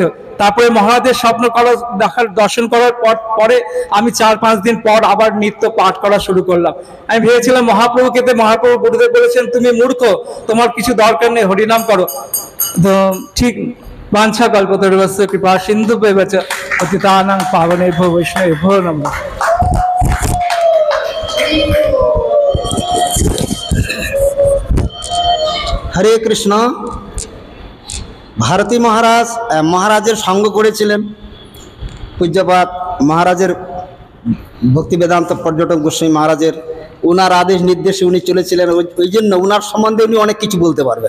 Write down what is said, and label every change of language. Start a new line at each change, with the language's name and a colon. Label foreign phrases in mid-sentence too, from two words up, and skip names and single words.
Bangla: তারপরে মহারাজের দর্শন করার পরে আমি 4-5 দিন পর আবার নিত্য পাঠ করা শুরু করলাম। আমি ভেবেছিলাম মহাপ্রভু গুরুদেব বলেছেন তুমি মূর্খ, তোমার কিছু দরকার নেই, হরিনাম করো। তো ঠিক
Sanskrit: বাঞ্ছা কল্পতরুস্য কৃপা সিন্ধু পেবচ পতিতানাং পাবনেভ্যো বৈষ্ণবেভ্যো নমঃ। হরে কৃষ্ণ।
Bangla: ভারতী মহারাজের সঙ্গ করেছিলেন পূজ্যপাত মহারাজের ভক্তি বেদান্ত পর্যটক গোস্বামী মহারাজের ওনার আদেশ নির্দেশে উনি চলেছিলেন, ওই জন্য ওনার সম্বন্ধে উনি অনেক কিছু বলতে পারবেন।